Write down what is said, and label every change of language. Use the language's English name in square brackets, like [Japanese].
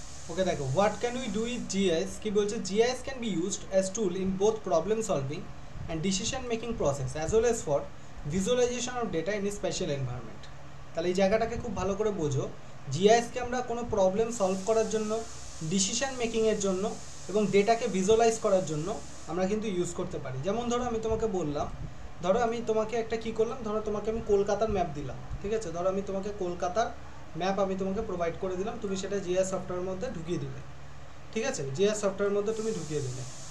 [English] okay [Bangla] দেখো, [English] what can we do with GIS, [Bangla] কি বলছে, [English] GIS can be used as tool in both problem solving and decision making process as well as for visualization of data in a special environment। [Bangla] তাহলে এই জায়গাটাকে খুব ভালো করে বোঝো, জিআইএসকে আমরা কোনো প্রবলেম সলভ করার জন্য, ডিসিশন মেকিংয়ের জন্য এবং ডেটাকে ভিজুয়ালাইজ করার জন্য আমরা কিন্তু ইউজ করতে পারি। যেমন ধরো আমি তোমাকে বললাম, ধরো আমি তোমাকে একটা কী করলাম, ধরো তোমাকে আমি কলকাতার ম্যাপ দিলাম, ঠিক আছে, ধরো আমি তোমাকে কলকাতার ম্যাপ আমি তোমাকে প্রোভাইড করে দিলাম, তুমি সেটা জিআইএস সফটওয়্যারের মধ্যে ঢুকিয়ে দিলে, ঠিক আছে, জিআইএস সফটওয়্যারের মধ্যে তুমি ঢুকিয়ে দিলে।